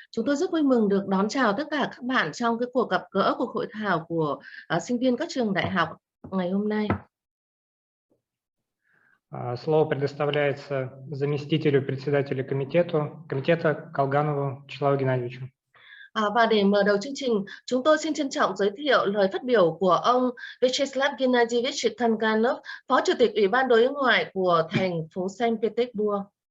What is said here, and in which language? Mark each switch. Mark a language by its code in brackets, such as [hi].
[vi] Chúng tôi rất vui mừng được đón chào tất cả các bạn trong cái cuộc gặp gỡ, cuộc hội thảo của sinh viên các trường đại học ngày hôm nay. [ru] Слово предоставляется заместителю председателя комитета Колганову Вячеславу Геннадьевичу. [vi] Và để mở đầu chương trình, chúng tôi xin trân trọng giới thiệu lời phát biểu của ông Vyacheslav Gennadievich Kolganov, Phó Chủ tịch Ủy ban Đối ngoại của thành phố Saint Petersburg.